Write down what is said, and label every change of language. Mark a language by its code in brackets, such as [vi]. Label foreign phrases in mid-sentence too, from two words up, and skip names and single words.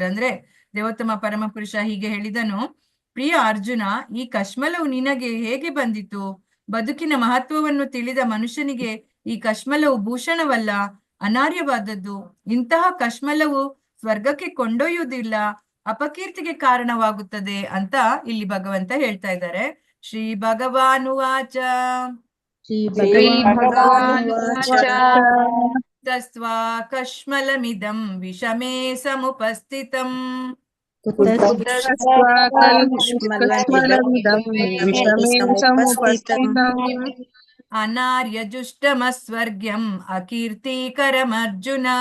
[kn] ಅಂದ್ರೆ ದೇವೋತ್ತಮ ಪರಮಪುರುಷ ಹೀಗೆ ಹೇಳಿದನು, ಪ್ರಿಯ ಅರ್ಜುನ, ಈ ಕಶ್ಮಲವು ನಿನಗೆ ಹೇಗೆ ಬಂದಿತು? ಬದುಕಿನ ಮಹತ್ವವನ್ನು ತಿಳಿದ ಮನುಷ್ಯನಿಗೆ ಈ ಕಶ್ಮಲವು ಭೂಷಣವಲ್ಲ, ಅನಾರ್ಯವಾದದ್ದು. ಇಂತಹ ಕಶ್ಮಲವು ಸ್ವರ್ಗಕ್ಕೆ ಕೊಂಡೊಯ್ಯುವುದಿಲ್ಲ, ಅಪಕೀರ್ತಿಗೆ ಕಾರಣವಾಗುತ್ತದೆ ಅಂತ ಇಲ್ಲಿ ಭಗವಂತ ಹೇಳ್ತಾ ಇದ್ದಾರೆ. [sa] ಶ್ರೀ ಭಗವಾನುವಾಚ ತಸ್ವಾ ಕಶ್ಮಲಮಿದಂ ವಿಷಮೇ ಸಮುಪಸ್ಥಿತಂ ಅನಾರ್ಯಜುಷ್ಟಮಸ್ವರ್ಗ್ಯಂ ಅಕೀರ್ತಿಕರಮರ್ಜುನ.